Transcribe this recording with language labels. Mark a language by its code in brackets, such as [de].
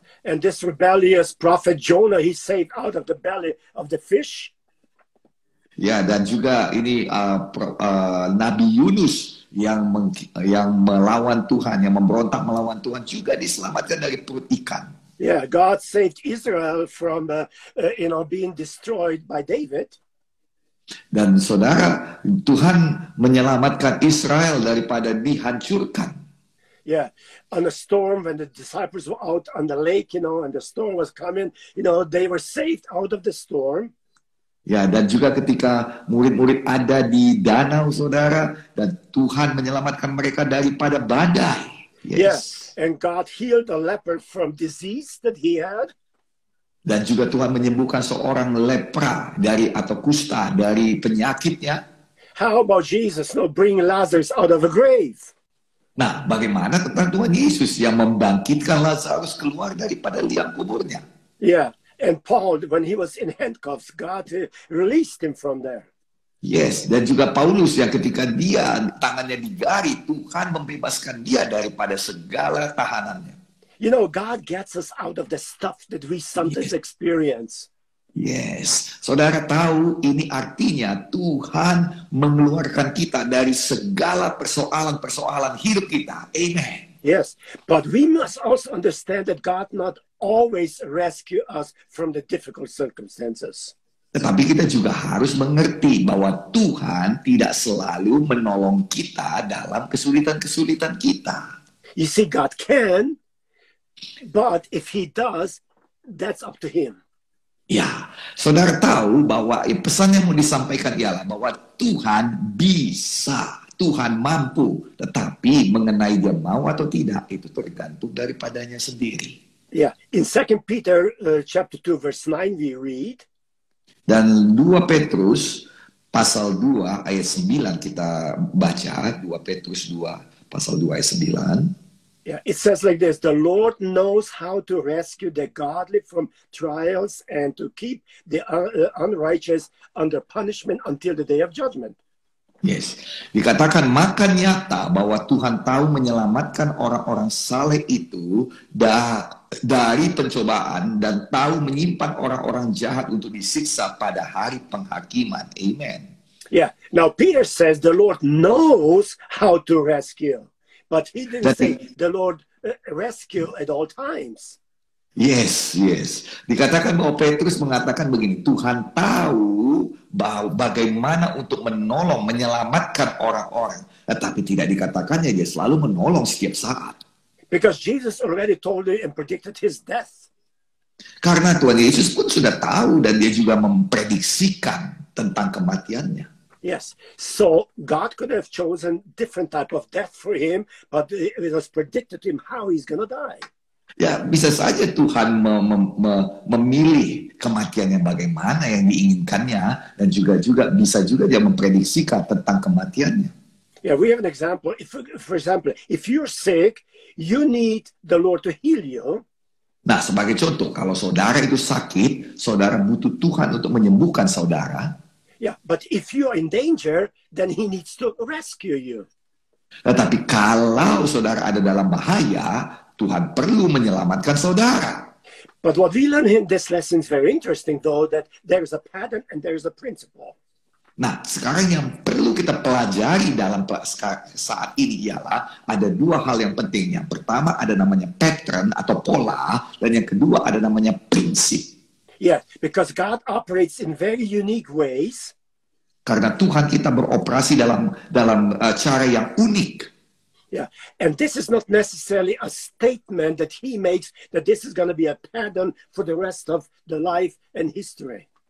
[en] And this rebellious prophet Jonah, he saved out of the belly of the fish. [id] Ya, dan juga ini Nabi Yunus yang melawan Tuhan, yang memberontak melawan Tuhan, juga diselamatkan dari perut ikan. [en] Yeah, God saved Israel from being destroyed by David. [id] Dan saudara, Tuhan menyelamatkan Israel daripada dihancurkan. [en] Yeah, on a storm when the disciples were out on the lake, you know, and the storm was coming, you know, they were saved out of the storm. [id] Ya, dan juga ketika murid-murid ada di danau, saudara, dan Tuhan menyelamatkan mereka daripada badai. Yes. [en] Yeah, and God healed a leper from disease that he had. [id] Dan juga Tuhan menyembuhkan seorang lepra atau kusta dari penyakitnya. [en] How about Jesus bringing Lazarus out of a grave? [id] Nah, bagaimana tentang Tuhan Yesus yang membangkitkan Lazarus keluar daripada liang kuburnya? Yeah. [en] And Paul, when he was in handcuffs, God released him from there. [id] Yes, dan juga Paulus yang ketika dia tangannya digari, Tuhan membebaskan dia daripada segala tahanannya. [en] You know, God gets us out of the stuff that we sometimes experience. [id] Yes, saudara tahu ini artinya Tuhan mengeluarkan kita dari segala persoalan-persoalan hidup kita. Amen. [en] Yes, but we must also understand that God not always rescue us from the difficult circumstances. [id] Tetapi kita juga harus mengerti bahwa Tuhan tidak selalu menolong kita dalam kesulitan-kesulitan kita. [en] You see, God can, but if He does, that's up to Him. [id] Ya, saudara tahu bahwa pesan yang mau disampaikan ialah bahwa Tuhan bisa. Tuhan mampu, tetapi mengenai dia mau atau tidak, itu tergantung daripadanya sendiri. [en] Yeah, in 2 Peter chapter 2 verse 9 we read. [id] Dan 2 Petrus pasal 2 ayat 9 kita baca, 2 Petrus 2 pasal 2 ayat 9. [en] Yeah, it says like this: the Lord knows how to rescue the godly from trials and to keep the unrighteous under punishment until the day of judgment. [id] Yes, dikatakan maka nyata bahwa Tuhan tahu menyelamatkan orang-orang saleh itu dari pencobaan dan tahu menyimpan orang-orang jahat untuk disiksa pada hari penghakiman. Amen. Yeah. [en] Now Peter says the Lord knows how to rescue, but he didn't say the Lord rescue at all times. Yes. [id] Dikatakan bahwa Petrus mengatakan begini, Tuhan tahu bahwa bagaimana untuk menolong, menyelamatkan orang-orang. Tetapi tidak dikatakannya dia selalu menolong setiap saat. [en] Because Jesus already told you and predicted his death. [id] Karena Tuhan Yesus pun sudah tahu dan dia juga memprediksikan tentang kematiannya. Yes. [en] So God could have chosen different type of death for him, but it was predicted to him how he's going to die. [id] Ya, bisa saja Tuhan memilih kematian yang bagaimana yang diinginkannya dan juga bisa juga dia memprediksikan tentang kematiannya. [en] Yeah, we have an example. For example, if you're sick, you need the Lord to heal you. [id] Nah, sebagai contoh, kalau saudara itu sakit, saudara butuh Tuhan untuk menyembuhkan saudara. [en] Yeah, but if you are in danger, then he needs to rescue you. [id] Tetapi kalau saudara ada dalam bahaya, Tuhan perlu menyelamatkan saudara. [en] But what we learn in this lesson is very interesting, though, that there is a pattern and there is a principle. [id] Nah, sekarang yang perlu kita pelajari dalam saat ini ialah ada dua hal yang penting. Yang pertama ada namanya pattern atau pola, dan yang kedua ada namanya prinsip. [en] Yeah, because God operates in very unique ways. [id] Karena Tuhan kita beroperasi dalam cara yang unik. [en] Yeah, and this is not necessarily a statement that he makes that this is going to be a pattern for the rest of the life and history.